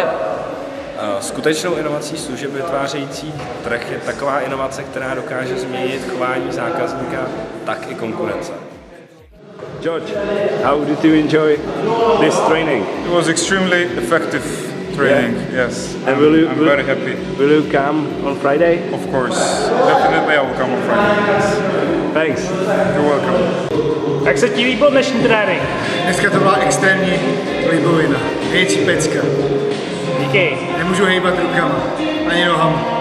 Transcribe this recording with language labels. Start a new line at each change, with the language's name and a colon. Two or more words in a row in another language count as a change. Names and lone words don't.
Czech: Skutečnou inovací služeb vytvářející trh je taková inovace, která dokáže změnit chování zákazníka, tak i konkurence.
English: George, how did you enjoy this training? It was extremely effective training, yes. And I'm very happy. Will you come on Friday? Of course, definitely I will come on Friday. Yes. Thanks. You're welcome.
Czech: Jak se ti líbil dnešní trénink? Dneska to byla extrémní libovina. Větší pecka. Díky. Nemůžu hejbat rukama, ani nohama.